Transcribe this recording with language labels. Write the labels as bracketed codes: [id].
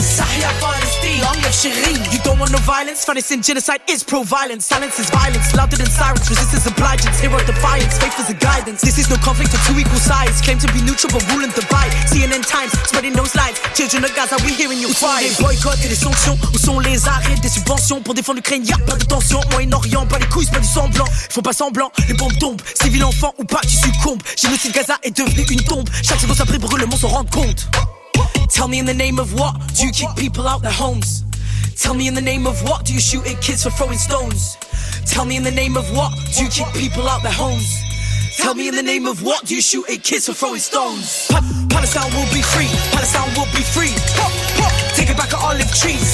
[en] Sahia Palestine. Long live Shireen. You don't want no violence. Fantasy and genocide is pro-violence. Silence is violence. Louder than sirens. Resistance obligence. Hero defiance. Faith is a guidance. This is no conflict of two equal sides. Claim to be neutral but rule and divide. CNN Times spreading those lies. Children of Gaza, we hearing you cry. [fr] Les boycotts et les sanctions. Où sont les arrêts des subventions pour défendre l'Ukraine? Y'a pas de tension. Moyen-Orient, pas les couilles, pas du sang blanc. Ils font pas semblant. Les bombes tombent. Civils enfants ou pas, tu succombes. Génocide Gaza est devenu une tombe. Chaque seconde après brûle, le monde s'en rend compte. [en] Tell me in the name of what do you kick people out their homes? Tell me in the name of what do you shoot at kids for throwing stones? Tell me in the name of what do you kick people out their homes? Tell me in the name of what do you shoot at kids for throwing stones? Palestine will be free. Palestine will be free. Take it back at olive trees.